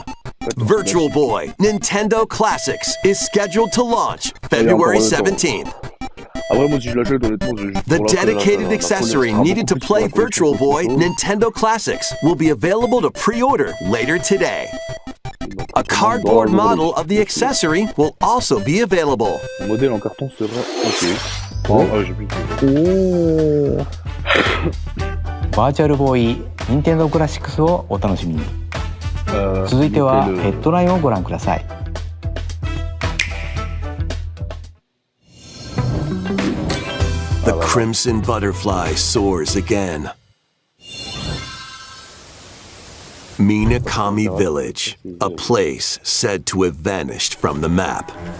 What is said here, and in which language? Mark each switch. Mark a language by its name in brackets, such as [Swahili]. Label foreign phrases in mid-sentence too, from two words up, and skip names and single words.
[English] Virtual Boy Nintendo Classics is scheduled to launch February 17th. The dedicated accessory needed to play Virtual Boy Nintendo Classics will be available to pre-order later today. A cardboard model of the accessory will also be available. [French] Le modèle en carton sera OK. J'ai plus. [Japanese] バーチャルボーイ任天堂クラシックスをお楽しみに。続いてはヘッドラインをご覧ください。 [English] The crimson butterfly soars again. Minakami Village, a place said to have vanished from the map.